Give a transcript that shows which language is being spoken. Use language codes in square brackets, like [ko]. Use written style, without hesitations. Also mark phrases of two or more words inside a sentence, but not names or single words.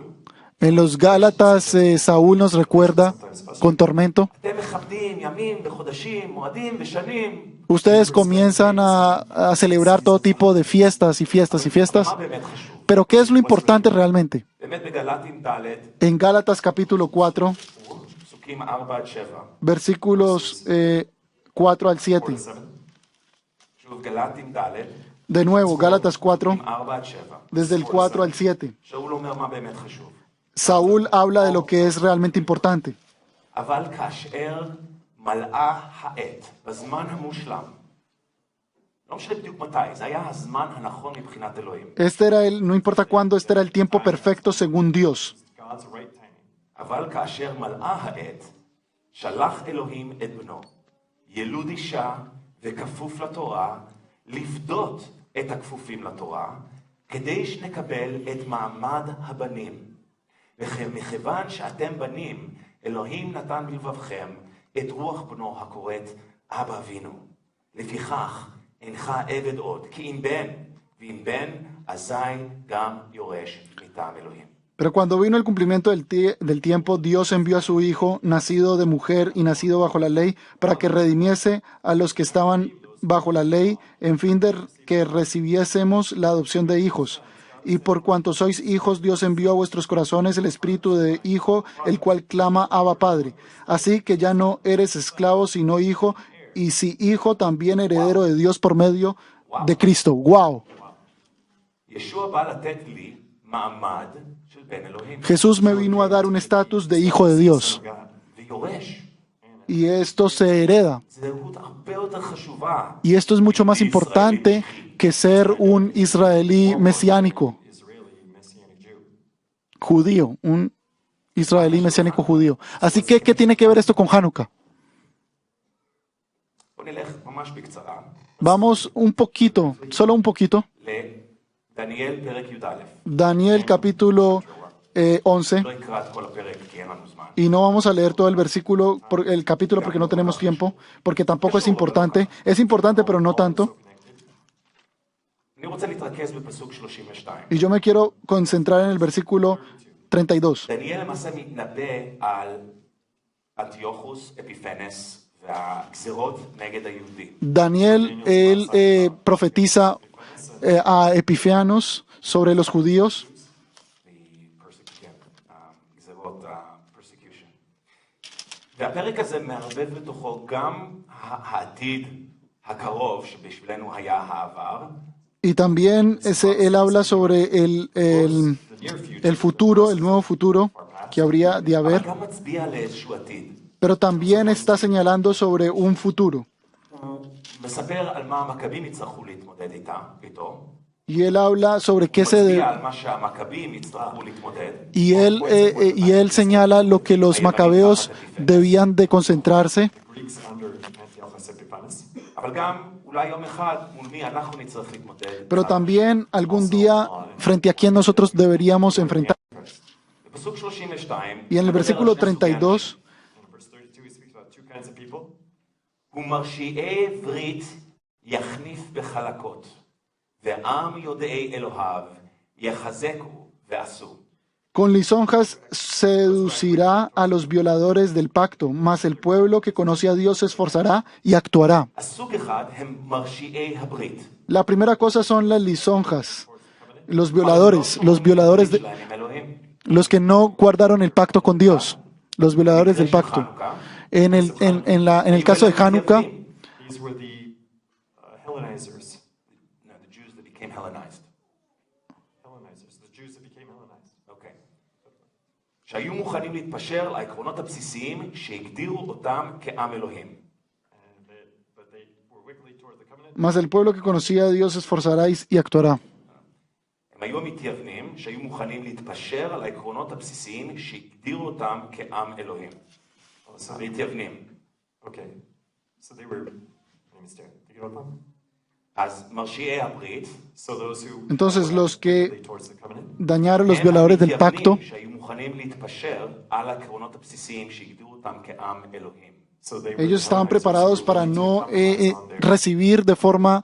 [es] En los Gálatas, Saúl nos recuerda con tormento. [he] אתם מכבדים ימים וחודשים, מועדים ושנים. [es] Ustedes comienzan a celebrar todo tipo de fiestas y fiestas y fiestas. [he] מה באמת חשוב? [es] Pero ¿qué es lo importante realmente? [he] באמת בגלטים ד', [es] En Gálatas capítulo 4, [he] פסוקים 4-7. [es] versículos 4 al 7. [he] שוב, גלטים ד', [es] De nuevo, Gálatas 4, 4-7. desde el 4 al 7. [he] שאול אומר מה באמת חשוב. [es] Saúl habla de lo que es realmente importante. [he] אבל כאשר מלאה העת, בזמן המושלם, לא משנה בדיוק מתי, זה היה הזמן הנכון מבחינת אלוהים. [es] No importa cuándo, este era el tiempo perfecto según Dios. [en] God's right timing. [he] אבל כאשר מלאה העת, שלח אלוהים את בנו, ילוד אישה וכפוף לתורה, לפדות את הכפופים לתורה, כדי שנקבל את מעמד הבנים. ומכיוון שאתם בנים, אלוהים נתן בלבבכם את רוח בנו הקוראת אבא אבינו. לפיכך אינך עבד עוד, כי אם בן, ואם בן, אזי גם יורש מטעם אלוהים. [es] Pero cuando vino el cumplimiento del tiempo, Dios envió a su Hijo, nacido de mujer y nacido bajo la ley, para que redimiese a los que estaban bajo la ley, en fin de que recibiésemos la adopción de hijos. Y por cuanto sois hijos, Dios envió a vuestros corazones el espíritu de hijo, el cual clama Abba Padre. Así que ya no eres esclavo, sino hijo, y si hijo, también heredero de Dios por medio de Cristo. ¡Wow! [he] ישוע בא לתת לי מעמד של בן אלוהים. [es] Jesús me vino a dar un estatus de hijo de Dios, [he] ויורש. [es] y esto se hereda. [he] זהות הרבה יותר חשובה. [es] Y esto es mucho más importante que ser un israelí mesiánico, [en] Israeli Messianic Jew. [es] judío, un israelí mesiánico judío. Así que, ¿qué tiene que ver esto con Hanukkah? [he] בוא נלך ממש בקצרה [es] Vamos un poquito, solo un poquito. [he] לדניאל פרק י"א. [es] Daniel capítulo 11. [he] לא אקרא את כל הפרק כי אין לנו זמן. [es] Y no vamos a leer todo el versículo, el capítulo, porque no tenemos tiempo, porque tampoco es importante. Es importante, pero no tanto. [he] אני רוצה להתרכז בפסוק 32. [es] Y yo me quiero concentrar en el versículo 32. [he] דניאל למעשה מתנבא על אנטיוכוס אפיפנס והגזרות נגד היהודים. [es] Daniel, él profetiza a Epifanos sobre los judíos. [he] גזרות ה-persecution. והפרק הזה מערבב בתוכו גם העתיד הקרוב שבשבילנו היה העבר. [es] Y también él habla sobre el futuro, el nuevo futuro que habría de haber, [he] גם מצביע לאיזשהו עתיד. [es] pero también está señalando sobre un futuro. [he] הוא מספר על מה המכבים יצטרכו להתמודד איתו. [es] Y él habla sobre qué [he] מצביע על מה שהמכבים יצטרכו להתמודד. [es] y él señala lo que los macabeos debían de concentrarse, [en] Greeks under Antiochus Epiphanes. [he] אבל גם אולי יום אחד מול מי אנחנו נצטרך להתמודד. [es] pero también algún día frente a quién nosotros deberíamos enfrentar. [he] בפסוק 32, [es] Y en el versículo 32, [en] In verse 32, he speaks about two kinds of people. [he] ומרשיעי ברית יחניף בחלקות, ועם יודעי אלוהיו יחזקו ועשו. [es] con lisonjas seducirá a los violadores del pacto, mas el pueblo que conoce a Dios se esforzará y actuará. [he] הסוג אחד הם מרשיעי הברית. [es] La primera cosa son las lisonjas, los violadores [he] שלהם עם אלוהים. [es] los que no guardaron el pacto con Dios, los violadores del pacto. En el caso de Hanukkah, [en] These were the Hellenizers. No, the Jews that became Hellenized. Hellenizers, the Jews that became Hellenized. [he] אוקיי. שהיו מוכנים להתפשר לעקרונות הבסיסיים שהגדירו אותם כעם אלוהים. [en] But they were wicked toward the covenant. [es] mas el pueblo que conocía a Dios se esforzará y actuará. [he] הם היו המתייוונים שהיו מוכנים להתפשר על העקרונות הבסיסיים שהגדירו אותם כעם אלוהים. המתייוונים. [en] Okay. So they were, let me start. Take it up on. [he] אז מרשיעי הברית, [en] So those who [es] Entonces los que [en] they towards the covenant, [es] dañaron los [he] הם [es] violadores del pacto, [he] המתייוונים שהיו מוכנים להתפשר על העקרונות הבסיסיים שהגדירו אותם כעם אלוהים. [en] so they were [es] ellos estaban [en] Hellenizers [es] preparados [en] who were [es] para [en] willing to [es] no [en] compromise on their [es] recibir de forma